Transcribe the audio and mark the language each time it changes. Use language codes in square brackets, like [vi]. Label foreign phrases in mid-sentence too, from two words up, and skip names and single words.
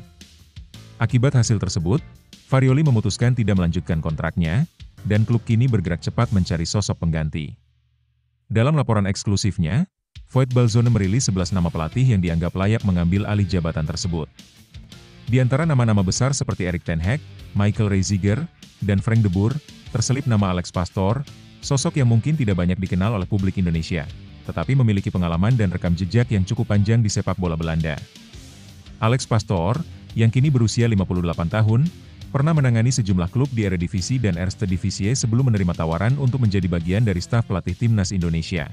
[id] Akibat hasil tersebut, Farioli memutuskan tidak melanjutkan kontraknya, dan klub kini bergerak cepat mencari sosok pengganti. Dalam laporan eksklusifnya, Voetbalzone merilis 11 nama pelatih yang dianggap layak mengambil alih jabatan tersebut. Di antara nama-nama besar seperti Erik ten Hag, Michael Reiziger, dan Frank de Boer, terselip nama Alex Pastoor, sosok yang mungkin tidak banyak dikenal oleh publik Indonesia, tetapi memiliki pengalaman dan rekam jejak yang cukup panjang di sepak bola Belanda. Alex Pastoor, yang kini berusia 58 tahun, pernah menangani sejumlah klub di Eredivisie dan Eerste Divisie sebelum menerima tawaran untuk menjadi bagian dari staf pelatih timnas Indonesia.